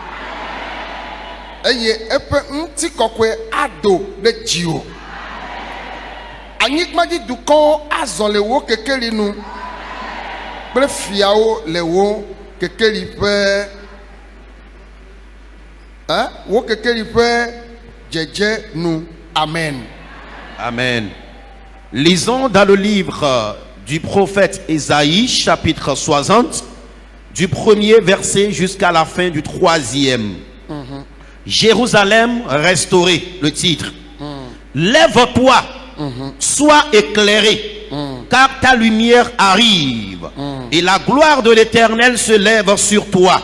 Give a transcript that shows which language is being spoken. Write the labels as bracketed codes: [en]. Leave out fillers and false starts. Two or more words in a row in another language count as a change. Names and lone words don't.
[ee] Eye eƒe ŋutikɔkɔe ado ɖe dziwò. Anyigbaji dukɔwo azɔ le wo kekeli nu kple fiawo le wo kekeli ƒe wo kekeli ƒe dzedze nu. Amen. Amen. [fr] Lisons dans le livre du prophète Ésaïe, chapitre 60, du premier verset jusqu'à la fin du troisième. Jérusalem restaurée, le titre. Lève-toi, sois éclairé, car ta lumière arrive, et la gloire de l'Éternel se lève sur toi.